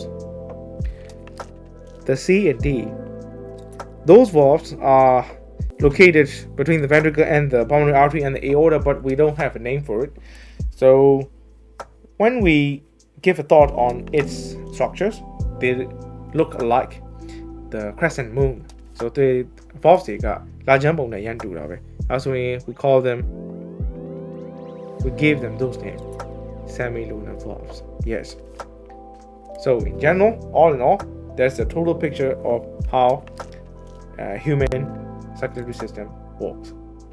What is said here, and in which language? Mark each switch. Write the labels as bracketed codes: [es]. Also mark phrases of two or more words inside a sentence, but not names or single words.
[en] the C and D those valves are located between the ventricle and the pulmonary artery and the aorta but we don't have a name for it so when we give a thought on its structures they look like the crescent moon so the valves [my] တွေကလာချမ်းပုံနဲ့ရန်တူတာပဲအဲဆိုရင် [en] we gave them those names semilunar valves yes so in general all in all there's a total picture of how human circulatory system works